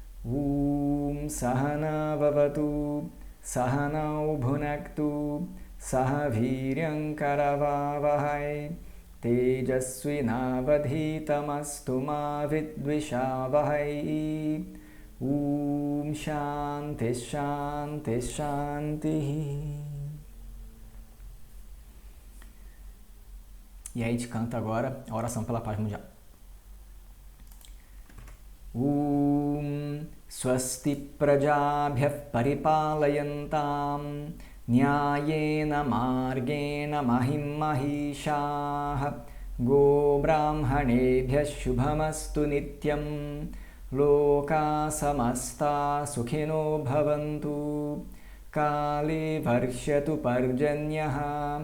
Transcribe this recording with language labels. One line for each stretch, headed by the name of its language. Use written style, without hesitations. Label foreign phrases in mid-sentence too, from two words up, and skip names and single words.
Sanskrit: सह नाववतु सह नौ भुनक्तु सह वीर्यं करवावहै तेजस्वि नावधीतमस्तु मा विद्विषावहै शान्तिः शान्तिः शान्तिः.
Portuguese: E aí a gente canta agora a oração pela paz mundial.
Sanskrit: स्वस्ति प्रजाभ्यः परिपालयन्तां न्यायेन मार्गेण महीं महीशाः गोब्राह्मणेभ्यः शुभमस्तु नित्यं लोकाः समस्ताः सुखिनो भवन्तु काले वर्षतु पर्जन्यः